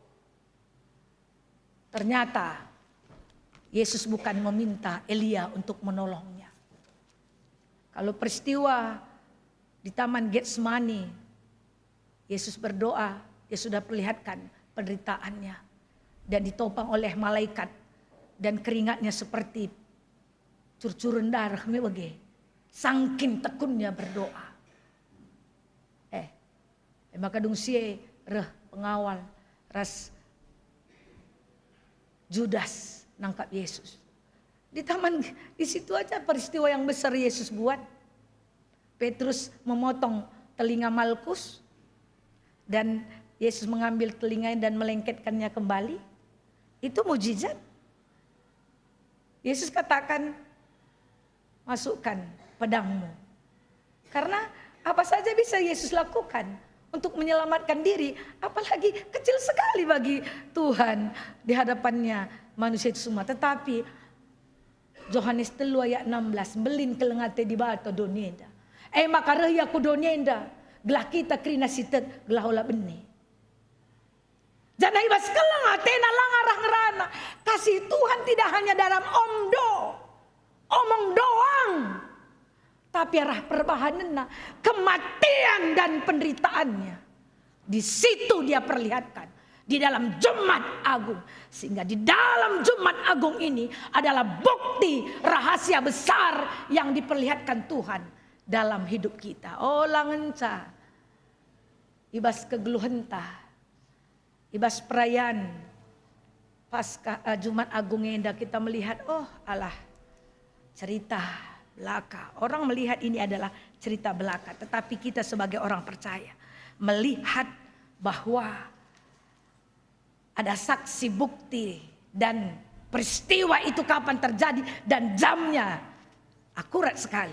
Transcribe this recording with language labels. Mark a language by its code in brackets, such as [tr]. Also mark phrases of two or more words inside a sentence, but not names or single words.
[id] Ternyata Yesus bukan meminta Elia untuk menolongnya. Kalau peristiwa di Taman Getsemani, Yesus berdoa, dia sudah perlihatkan penderitaannya dan ditopang oleh malaikat dan keringatnya seperti curcuran darah mewege. Sangkin tekunnya berdoa. [btx] Maka dung sie reh pengawal ras Judas nangkap Yesus. [id] Di taman, di situ aja peristiwa yang besar Yesus buat. Petrus memotong telinga Malkus dan Yesus mengambil telinganya dan melengketkannya kembali. Itu mujizat. Yesus katakan, masukkan pedangmu. Karena apa saja bisa Yesus lakukan untuk menyelamatkan diri. Apalagi kecil sekali bagi Tuhan di hadapannya manusia itu semua. Tetapi Yohanes 3 ayat 16, [btx] belin kelengate di bata donenda. Maka rehya ku donenda, gelah kita krina sitet gelah olah benih. Jangan ibas kelang atena langarah ngerana. [id] Kasih Tuhan tidak hanya dalam omong doang. Tapi arah perbahanannya, kematian dan penderitaannya. Di situ dia perlihatkan. Di dalam Jumat Agung. Sehingga di dalam Jumat Agung ini adalah bukti rahasia besar yang diperlihatkan Tuhan dalam hidup kita. [btx] Oh langenca. Ibas kegeluhenta. [id] Ibas perayaan Paskah Jumat Agung yang kita melihat, oh alah cerita belaka. Orang melihat ini adalah cerita belaka, tetapi kita sebagai orang percaya melihat bahwa ada saksi bukti dan peristiwa itu kapan terjadi dan jamnya akurat sekali.